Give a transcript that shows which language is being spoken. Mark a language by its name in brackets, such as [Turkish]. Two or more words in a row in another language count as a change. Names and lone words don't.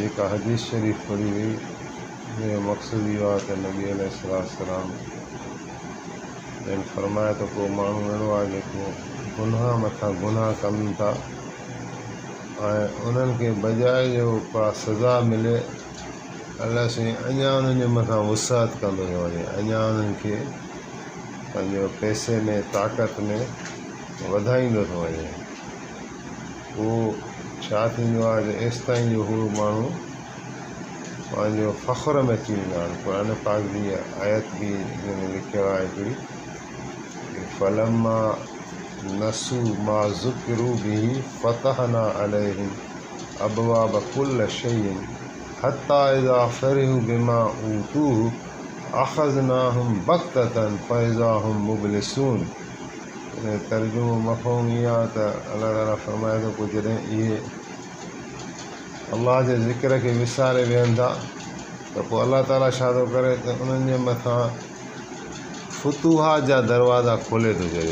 [Sindhi] जेका हदीस शरीफ़ पढ़ी हुई उनजो मक़सदु इहो आहे त नबी अलैहिस्सलाम जन फरमाए त को माण्हू अहिड़ो आहे जेको गुनाह मथां गुनाह कनि था ऐं उन्हनि खे बजाए जो का सज़ा मिले अलाह साईं अञा उन्हनि जे मथां वुसात कंदो थो वञे, अञा उन्हनि खे पंहिंजो पैसे में ताक़त में वधाईंदो थो वञे। उहो छा थींदो आहे त एसि ताईं जो हू माण्हू पंहिंजो फ़ख़्र में अची वेंदा आहिनि। क़ुर पाक जी आयत बि हिन में लिखियो आहे हिकिड़ी [Arabic] فلما نسوا ما ذكروا به فتحنا عليهم أبواب كل شيء حتى إذا فرحوا بما أوتوا أخذناهم بغتة فإذا هم مبلسون. [Sindhi] तर्जुमो मफ़हूम इहो आहे त अल्लाह ताला फ़रमाए थो पोइ जॾहिं इहे अल्लाह जे ज़िक्र खे विसारे वेहनि था त पोइ अल्लाह ताला छा थो करे त उन्हनि जे मथां फुतूहात जा दरवाज़ा खोले थो छॾे।